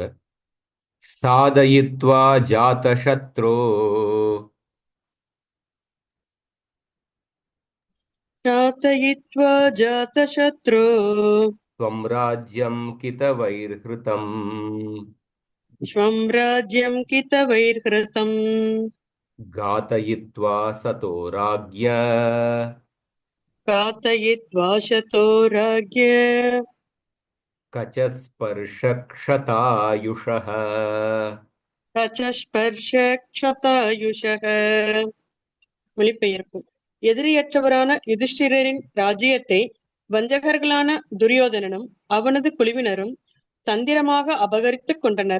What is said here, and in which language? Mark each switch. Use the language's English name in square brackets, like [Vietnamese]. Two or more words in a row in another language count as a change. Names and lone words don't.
[Sanskrit] साधयित्वा जातशत्रोः साधयित्वा जातशत्रु स्वं राज्यं कितवैर्हृतम् स्वं राज्यं कितवैर्हृतम् घातयित्वा सतो राज्ञ घातयित्वा सतो राज्य कचस्पर्शक्षतायुषः कचस्पर्श क्षतायुषः. [Tamil] மொழிபெயர்ப்பு. எதிரியற்றவரான யுதிஷ்டிரரின் ராஜ்யத்தை வஞ்சகர்களான துரியோதனனும் அவனது குழுவினரும் தந்திரமாக அபகரித்துக் கொண்டனர்.